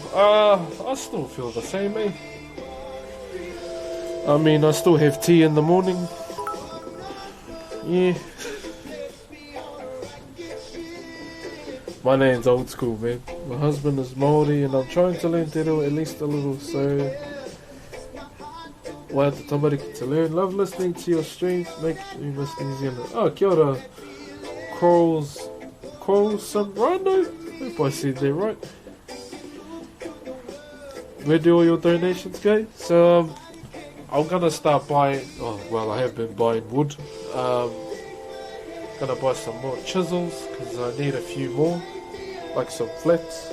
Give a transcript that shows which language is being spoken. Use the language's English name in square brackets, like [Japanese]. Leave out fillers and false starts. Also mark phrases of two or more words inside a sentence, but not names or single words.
[English] I still feel the same, eh? I mean, I still have tea in the morning. Yeah. My name's old school, man. My husband is Māori and I'm trying to learn te reo at least a little, so wai [Māori] te tamariki [English] to learn. Love listening to your streams. Make you miss New Zealand. [Māori] Oh, kia ora. [English] Quarrelsome Rhino? Hope I said that right. Where do all your donations go? So, I'm gonna start buying, oh well, I have been buying wood. Gonna buy some more chisels because I need a few more, like some flats.